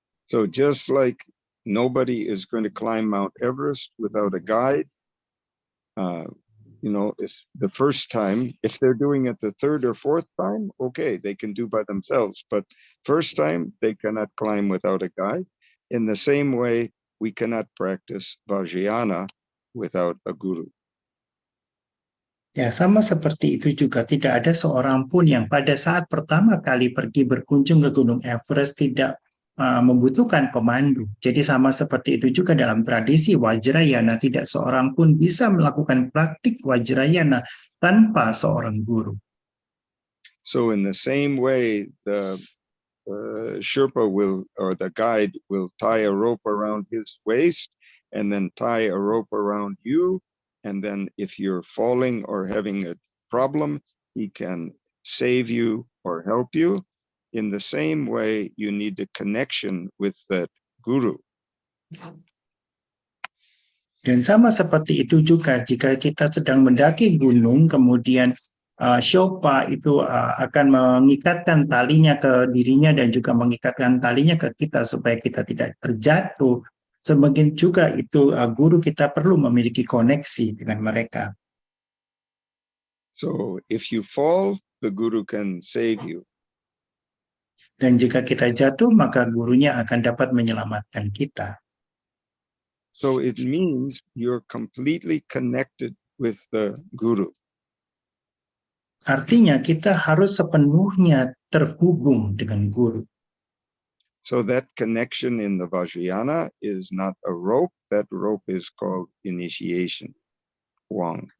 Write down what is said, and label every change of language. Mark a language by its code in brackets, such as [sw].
[en] So just like nobody is going to climb Mount Everest without a guide, you know, if the first time, if they're doing it the third or fourth time, okay, they can do by themselves. But first time, they cannot climb without a guide. In the same way, we cannot practice Vajrayana without a guru. [id] Ya, sama seperti itu juga tidak ada seorang pun yang pada saat pertama kali pergi berkunjung ke Gunung Everest tidak membutuhkan pemandu. Jadi sama seperti itu juga dalam tradisi Vajrayana, tidak seorang pun bisa melakukan praktik Vajrayana tanpa seorang guru. [en] So in the same way, the Sherpa will, or the guide will tie a rope around his waist and then tie a rope around you. And then if you're falling or having a problem, he can save you or help you. In the same way, you need a connection with that guru. [id] Dan sama seperti itu juga jika kita sedang mendaki gunung, kemudian Sherpa itu akan mengikatkan talinya ke dirinya dan juga mengikatkan talinya ke kita supaya kita tidak terjatuh. Semakin juga itu guru kita perlu memiliki koneksi dengan mereka. [en] So if you fall, the guru can save you. [id] Dan jika kita jatuh, maka gurunya akan dapat menyelamatkan kita. [en] So it means you're completely connected with the guru. [id] Artinya kita harus sepenuhnya terhubung dengan guru. [en] So that connection in the Vajrayana is not a rope. That rope is called initiation, Wang.